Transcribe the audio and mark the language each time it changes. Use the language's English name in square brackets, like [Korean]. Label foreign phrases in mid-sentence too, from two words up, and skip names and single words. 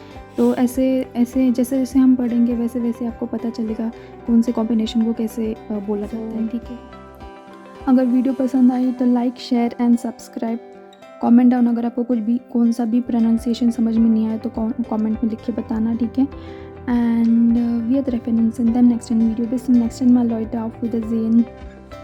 [Hindi] तो ऐसे जैसे हम पढ़ेंगे वैसे आपको पता चलेगा कौन से कॉम्बिनेशन को कैसे बोला जाता है, ठीक है। अगर वीडियो पसंद आई तो [English] like, share and subscribe. comment down [Hindi] अगर आपको कौन सा भी प्रोनाउंसिएशन समझ में नहीं आया तो कमेंट में लिख के बताना, ठीक है। [German] And wir treffen uns in dem nächsten Video. Bis zum nächsten Mal, Leute. Auf Wiedersehen.